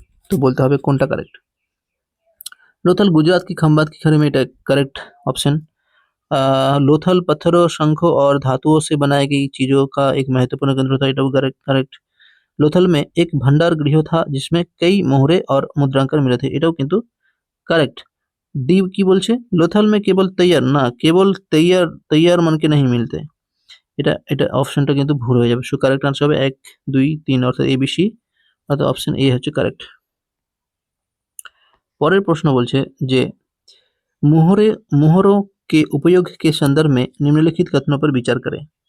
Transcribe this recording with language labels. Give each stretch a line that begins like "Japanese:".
Hindi: तो बोलते
Bangla: হবে কোনটা
Hindi: करेक्ट? लोथल गुजरात की खंबात की खाड़ी में, এটা करेक्ट ऑप्शन। लोथल पत्थरों, शंखों और धातुओं से बनाई गई चीजों का एक महत्वपूर्ण केंद्र था, এটাও करेक्ट। लोथल में एक भंडार गृह था जिसमें कई मोहरे और मुद्रांकन मिले थे,
Bangla: এটাও কিন্তু কারেক্ট। ডি কি বলছে? লোথাল
Hindi: में केवल तैयार
Bangla: না, কেবল তৈয়ার মনকে
Hindi: नहीं मिलते,
Bangla: এটা এটা অপশনটা কিন্তু ভুল হয়ে যাবে। সো কারেক্ট আনসার হবে 1 2 3 অর্থাৎ এবিসি, অর্থাৎ অপশন এ হচ্ছে কারেক্ট। পরের প্রশ্ন বলছে যে
Hindi: मोहरों के उपयोग के संदर्भ में निम्नलिखित कथनों पर विचार करें।